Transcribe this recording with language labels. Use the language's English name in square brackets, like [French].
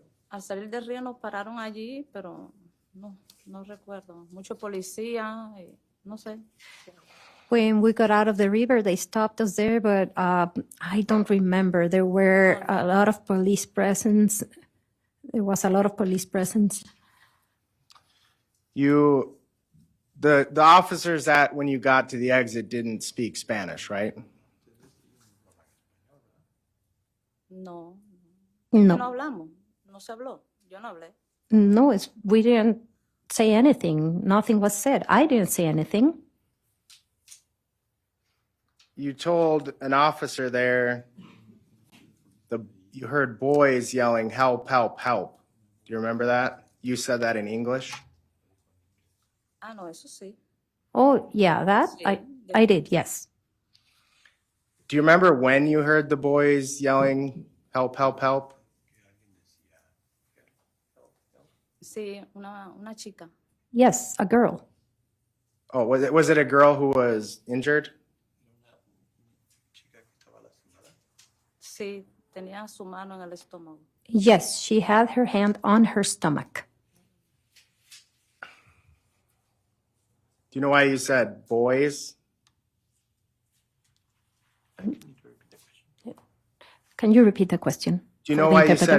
[Spanish] Al salir del río nos pararon allí, pero no recuerdo. Mucho policía, no sé. [English] When we got out of the river, they stopped us there, but I don't remember. There were a lot of police presence. There was a lot of police presence. The officers that when you got to the exit didn't speak Spanish, right? No. No. [Spanish] No hablamos, no se habló, yo no hablé. [English] No, we didn't say anything. Nothing was said. I didn't say anything. You told an officer there you heard boys yelling, "Help, help, help." Do you remember that? You said that in English? [Spanish] Ah, no, eso sí. [English] Oh, yeah, that [Spanish] Sí. [English] I did, yes. Do you remember when you heard the boys yelling, "Help, help, help"? [Spanish] Sí, una chica. [English] Yes, a girl. Oh, was it a girl who was injured? [Spanish] Sí, tenía su mano en el estómago. [English] Yes, she had her hand on her stomach. Do you know why you said boys? Can you repeat the question? Do you for know the why you interpreter?